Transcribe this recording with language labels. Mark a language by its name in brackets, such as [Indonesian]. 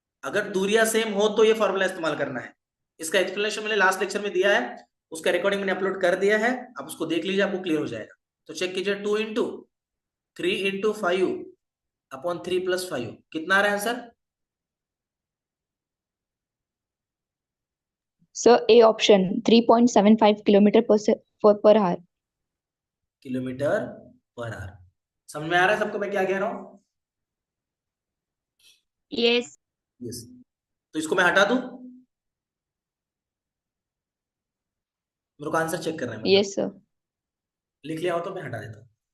[Hindi] अगर दूरियां सेम हो तो ये फॉर्मूला इस्तेमाल करना है। इसका एक्सप्लेनेशन मैंने लास्ट लेक्चर में दिया है, उसका रिकॉर्डिंग मैंने अपलोड कर दिया है, आप उसको देख लीजिए, आपको क्लियर हो जाएगा। तो चेक कीजिए, 2 इंटू 3 इंटू 5 अपॉन 3 प्लस 5, कितना आ रहा है answer? [English] Sir, A option 3.75 kilometre per hour. Kilometre per hour. [Hindi] समझ में आ रहा है सबको मैं क्या कह रहा हूं? [English] Yes. Yes. [Hindi] तो इसको मैं हटा दूं, मेरे को आंसर चेक करना है, मतलब [English] Yes, sir. [Hindi] लिख लिया हो तो मैं हटा देता हूं।